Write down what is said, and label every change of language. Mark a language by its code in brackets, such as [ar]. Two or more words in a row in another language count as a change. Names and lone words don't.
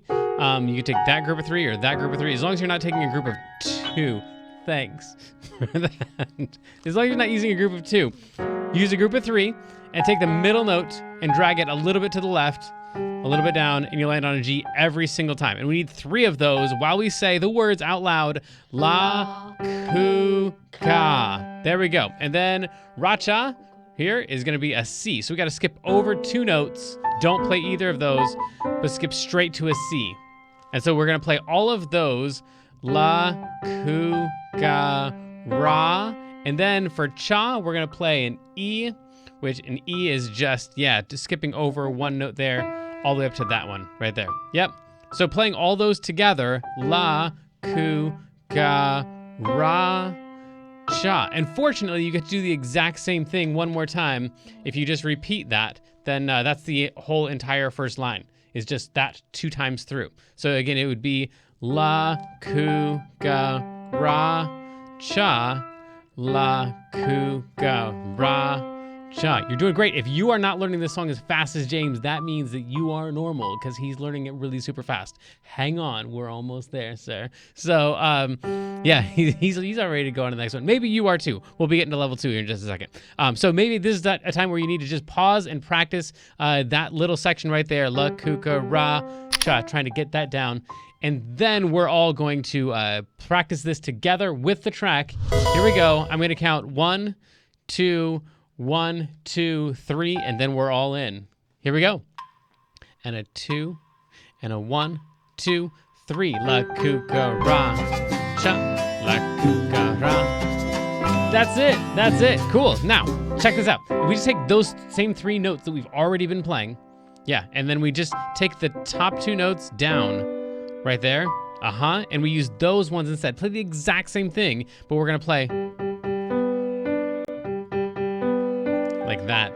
[en] You can take that group of 3 or that group of 3, as long as you're not taking a group of 2. Thanks for that. As long as you're not using a group of 2. Use a group of 3 and take the middle note and drag it a little bit to the left, a little bit down, and you land on a G every single time. And we need 3 of those while we say the words out loud. La, ku, ka. There we go. And then Racha here is going to be a C. So we got to skip over 2 notes. Don't play either of those, but skip straight to a C. And so we're going to play all of those. La, ku, ka, ra. And then for cha, we're going to play an E, which an E is just skipping over 1 note there, all the way up to that one right there. Yep. So playing all those together, la, ku, ka, ra, cha. And fortunately, you get to do the exact same thing one more time. If you just repeat that, then that's the whole entire first line, is just that 2 times through. So again, it would be la, ku, ga, ra, cha, la, ku, ga, ra, cha. You're doing great. If you are not learning this song as fast as James, that means that you are normal, because he's learning it really super fast. Hang on, we're almost there, sir. So, he's all ready to go on to the next one. Maybe you are too. We'll be getting to level 2 here in just a second. So maybe this is a time where you need to just pause and practice that little section right there, la, ku, ka, ra, cha, trying to get that down. And then we're all going to practice this together with the track. Here we go. I'm going to count 1, 2, 1, 2, 3, and then we're all in. Here we go. And a 2, and a 1, 2, 3. La, ku, ka, ra, cha, la, ku, ka, ra. That's it. Cool. Now, check this out. We just take those same 3 notes that we've already been playing. Yeah, and then we just take the top 2 notes down. Right there. And we use those ones instead. Play the exact same thing, but we're going to play like that.